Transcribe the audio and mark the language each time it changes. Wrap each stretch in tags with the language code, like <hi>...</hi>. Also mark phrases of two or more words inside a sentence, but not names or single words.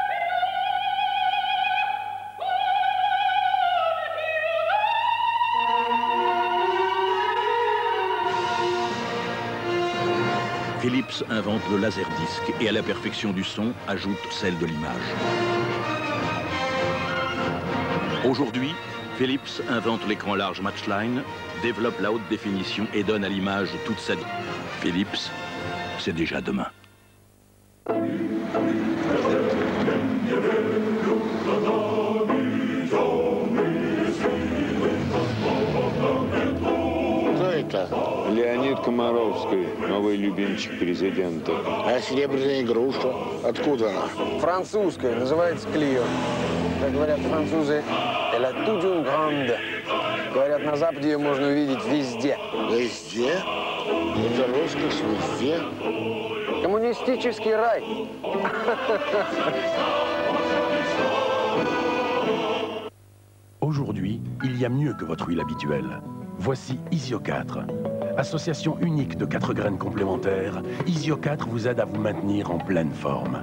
<fr>Philips invente le laserdisc et à la perfection du son ajoute celle de l'image. Aujourd'hui, Philips invente l'écran large Matchline, développe la haute définition et donne à l'image toute sa vie. Philips, c'est déjà demain.</fr> <ru>Леонид Комаровский, новый любимчик президента. А серебряная игрушка? Откуда она? Французская, называется Клио. Как говорят французы,</ru> <fr>elle a toute une grande.</fr> <ru>Говорят, на Западе ее можно увидеть везде. Везде? Это роскошь везде? Коммунистический рай.</ru> <fr>Aujourd'hui, il y a mieux que votre huile habituelle. Voici Isio 4. Association unique de 4 graines complémentaires, Isio 4 vous aide à vous maintenir en pleine forme.</fr>